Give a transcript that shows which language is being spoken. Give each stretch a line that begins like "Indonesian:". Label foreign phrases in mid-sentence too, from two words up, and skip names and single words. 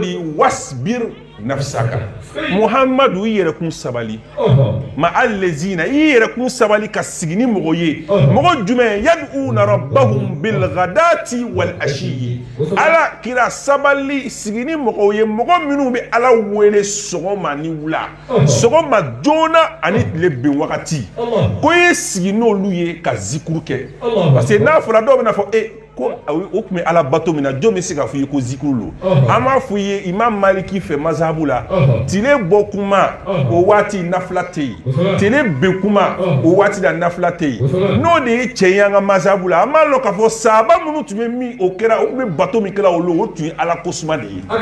Bambara: di
Arabic: واصبر نفسك
Bambara: muhamadu i yɛrɛ kun sabali ma allazina i yɛrɛ kun sabali ka sigi ni mɔgɔ ye mɔgɔ jumɛn
Arabic: يدعون ربهم بالغداة والعشي
Bambara: ala kira sabali sigi ni mɔgɔ ye mɔgɔ minnu bɛ ala wele sɔgɔma ni wula sɔgɔma joona ani tile bin wagati ko ye sigi n'olu ye ka zikuru kɛ
French: parce que
Bambara: n'a fɔra dɔw bɛna fɔ ko o tun bɛ ala bato min na jɔn bɛ se ka fɔ i ye ko zikuru lo an b'a fɔ i ye imam maliki fɛ mazhabu la tile bɔ kuma o waati nafila tɛ yen tile bin kuma o waati la nafila tɛ yen n'o de ye cɛ ye an ka mazhabu la an b'a dɔn k'a fɔ sahaba minnu tun bɛ min o kɛra o tun bɛ bato min kɛra olu o tun ye ala ko suma de ye